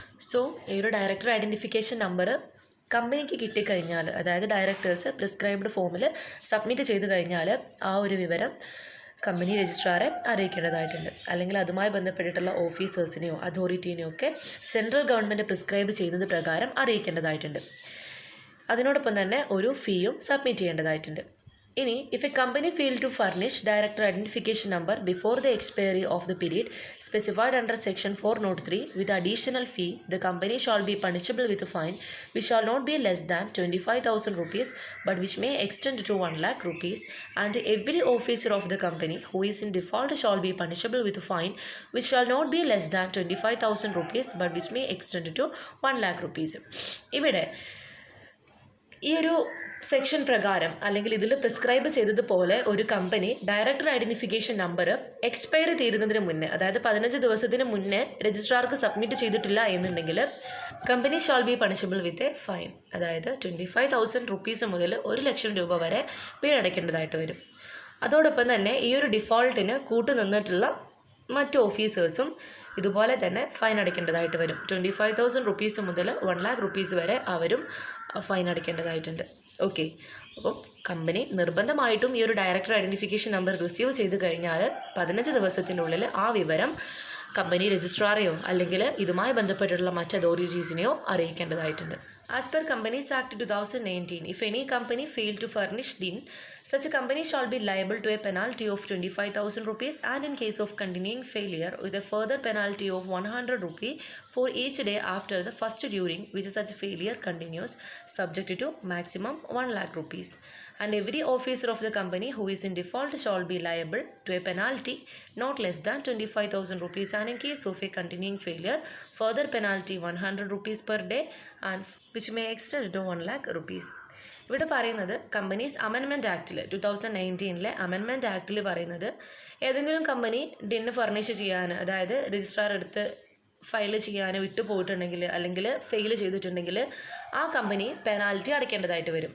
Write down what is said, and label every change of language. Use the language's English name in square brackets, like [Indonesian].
[Malayalam] So ഈ ഒരു director identification number കമ്പനിക്ക് കിട്ടിക്കഴിഞ്ഞാൽ, അതായത് ഡയറക്ടേഴ്സ് പ്രിസ്ക്രൈബ്ഡ് ഫോമിൽ സബ്മിറ്റ് ചെയ്ത് കഴിഞ്ഞാൽ ആ ഒരു വിവരം കമ്പനി രജിസ്ട്രാറെ അറിയിക്കേണ്ടതായിട്ടുണ്ട്. അല്ലെങ്കിൽ അതുമായി ബന്ധപ്പെട്ടിട്ടുള്ള ഓഫീസേഴ്സിനെയോ അതോറിറ്റീനെയോ ഒക്കെ സെൻട്രൽ ഗവൺമെൻറ് പ്രിസ്ക്രൈബ് ചെയ്യുന്നത് പ്രകാരം അറിയിക്കേണ്ടതായിട്ടുണ്ട്. അതിനോടൊപ്പം തന്നെ ഒരു ഫീയും സബ്മിറ്റ് ചെയ്യേണ്ടതായിട്ടുണ്ട്. [English] ഇനി if a company failed to furnish director identification number before the expiry of the period specified under section 403 with additional fee, the company shall be punishable with a fine which shall not be less than 25,000 rupees but which may extend to 1 lakh rupees, and every officer of the company who is in default shall be punishable with a fine which shall not be less than 25,000 rupees but which may extend to 1 lakh rupees. [Malayalam] ഇവിടെ ഈ ഒരു section പ്രകാരം അല്ലെങ്കിൽ ഇതിൽ prescribe ചെയ്തതുപോലെ ഒരു company director identification number expiry തീരുന്നതിന് മുന്നേ, അതായത് 15 ദിവസത്തിന് മുന്നേ രജിസ്ട്രാർക്ക് സബ്മിറ്റ് ചെയ്തിട്ടില്ല എന്നുണ്ടെങ്കിൽ [English] company shall be punishable with a fine, [Malayalam] അതായത് 25,000 rupees മുതൽ 1,00,000 രൂപ വരെ പിഴയടയ്ക്കേണ്ടതായിട്ട് വരും. അതോടൊപ്പം തന്നെ ഈ ഒരു ഡിഫോൾട്ടിന് കൂട്ടുനിന്നിട്ടുള്ള മറ്റ് ഓഫീസേഴ്സും ഇതുപോലെ തന്നെ ഫൈൻ അടയ്ക്കേണ്ടതായിട്ട് വരും. 25,000 rupees മുതൽ 1 lakh rupees വരെ അവരും ഫൈൻ അടയ്ക്കേണ്ടതായിട്ടുണ്ട്. ഓക്കെ, അപ്പം കമ്പനി നിർബന്ധമായിട്ടും ഈ ഒരു ഡയറക്ടർ ഐഡൻറ്റിഫിക്കേഷൻ നമ്പർ റിസീവ് ചെയ്ത് കഴിഞ്ഞാൽ 15 ദിവസത്തിനുള്ളിൽ ആ വിവരം കമ്പനി രജിസ്ട്രാറെയോ അല്ലെങ്കിൽ ഇതുമായി ബന്ധപ്പെട്ടിട്ടുള്ള മറ്റ് അതോറിറ്റീസിനെയോ അറിയിക്കേണ്ടതായിട്ടുണ്ട്. [English] As per Companies Act 2019, if any company failed to furnish DIN, such a company shall be liable to a penalty of 25,000 rupees and in case of continuing failure with a further penalty of 100 rupee for each day after the first during which such failure continues, subject to maximum 1 lakh rupees. And every officer of the company who is in default shall be liable to a penalty not less than 25,000 rupees and in case of a continuing failure, further penalty 100 rupees per day and which may extend to 1 lakh rupees. [Malayalam] ഇവിടെ പറയുന്നത് companies amendment ആക്ടിൽ 2019 amendment ആക്ടിൽ പറയുന്നത് ഏതെങ്കിലും company ഡിന്ന് furnish ചെയ്യാൻ, അതായത് registrar എടുത്ത് file ചെയ്യാൻ വിട്ടു പോയിട്ടുണ്ടെങ്കിൽ അല്ലെങ്കിൽ ഫെയിൽ ചെയ്തിട്ടുണ്ടെങ്കിൽ ആ കമ്പനി പെനാൽറ്റി അടയ്ക്കേണ്ടതായിട്ട് വരും.